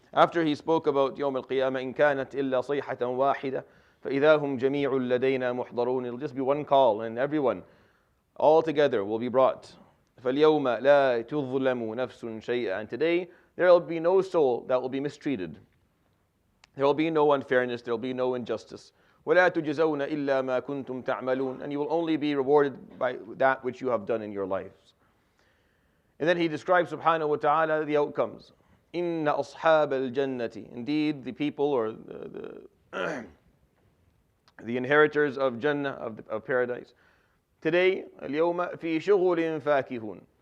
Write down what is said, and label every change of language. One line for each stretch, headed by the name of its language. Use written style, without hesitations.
English: After he spoke about
Arabic: يوم القيامة إن كانت إلا صيحة واحدة فإذا هم جميع لدينا محضرون.
English: It'll just be one call and everyone all together will be brought.
Arabic: فَالْيَوْمَ لَا تُظْلَمُ نَفْسٌ شَيْئًا.
English: And today there will be no soul that will be mistreated. There will be no unfairness, there will be no injustice.
Arabic: وَلَا تُجْزَوْنَ إِلَّا مَا كُنْتُمْ تَعْمَلُونَ.
English: And you will only be rewarded by that which you have done in your lives. And then he describes subhanahu wa ta'ala the outcomes.
Arabic: إِنَّ أَصْحَابَ الْجَنَّةِ.
English: Indeed, the people or the inheritors of Jannah, of paradise. Today,
Arabic: الْيَوْمَ فِي شُغُلٍ فَاكِهُونَ.